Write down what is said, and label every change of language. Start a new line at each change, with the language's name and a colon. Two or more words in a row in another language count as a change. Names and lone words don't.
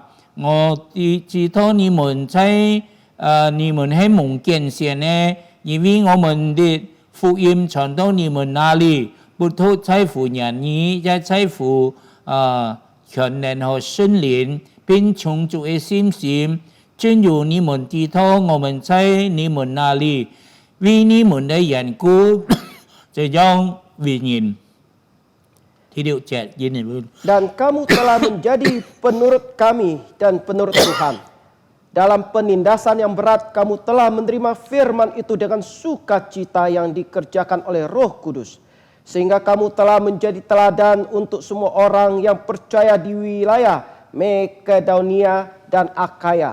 Chinese: 我知道你們在你們係蒙揀選呢，因為我們的福音傳到你們那裡，不獨在乎人意，也在乎權能和聖靈。並充足的信心，正如你們知道我們在你們那裡為你們的緣故，這樣為人。第6節，
Indonesian: Dan kamu telah menjadi penurut kami dan penurut Tuhan. Dalam penindasan yang berat, kamu telah menerima firman itu dengan sukacita yang dikerjakan oleh Roh Kudus. Sehingga kamu telah menjadi teladan untuk semua orang yang percaya di wilayah Makedonia dan Akaya.